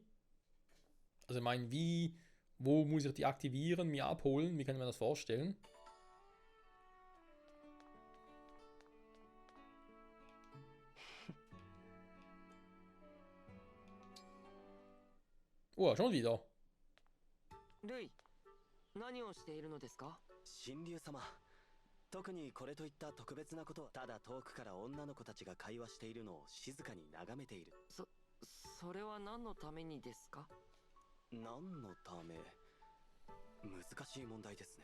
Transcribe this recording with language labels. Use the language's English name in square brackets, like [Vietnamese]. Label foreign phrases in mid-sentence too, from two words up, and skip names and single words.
[German] Also ich meine, wo muss ich die aktivieren, mir abholen, wie kann ich mir das vorstellen? Oh, schon wieder. [Japanese] ルイ、何をしているのですか？神竜様、特にこれといった特別なことは、ただ遠くから女の子たちが会話しているのを静かに眺めている。それは何のためにですか？何のため？難しい問題ですね。